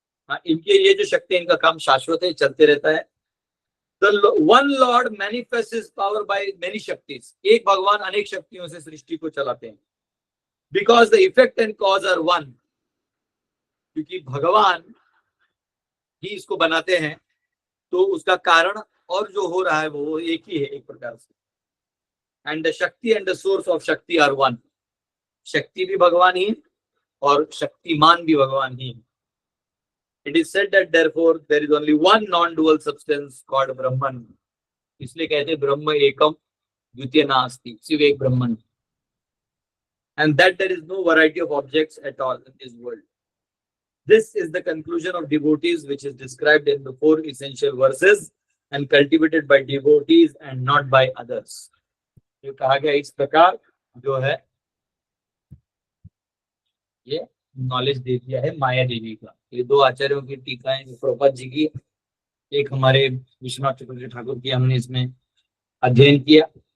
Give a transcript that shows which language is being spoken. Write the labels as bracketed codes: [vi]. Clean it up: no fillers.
[hi] हाँ, इनके ये जो शक्ति है इनका काम शाश्वत है, चलते रहता है। [en] The one Lord manifests his power by many [hi] शक्तिस, एक भगवान अनेक शक्तियों से सृष्टि को चलाते हैं। [en] Because the effect and cause are one, [hi] क्योंकि भगवान ही इसको बनाते हैं, तो उसका कारण और जो हो रहा है वो एक ही है एक प्रकार से। [en] And the Shakti and the source of Shakti are one, [hi] शक्ति भी भगवान ही [en] और शक्तिमान भी भगवान ही। It is said that therefore there is only one non-dual substance called Brahman, [hi] इसलिए कहते हैं ब्रह्म एकम द्वितीय नास्ति, सिर्फ एक ब्रह्मन। [en] And that there is no variety of objects at all in this world. This is the conclusion of devotees, which is described in the 4 essential verses and cultivated by devotees and not by others. [hi] ये कहा गया इस प्रकार जो है ये knowledge दे दिया है माया देवी का। ये 2 आचार्यों की टीकाएं, प्रभुपाद जी की, एक हमारे विश्वनाथ चक्रवर्ती ठाकुर की, हमने इसमें अध्ययन किया।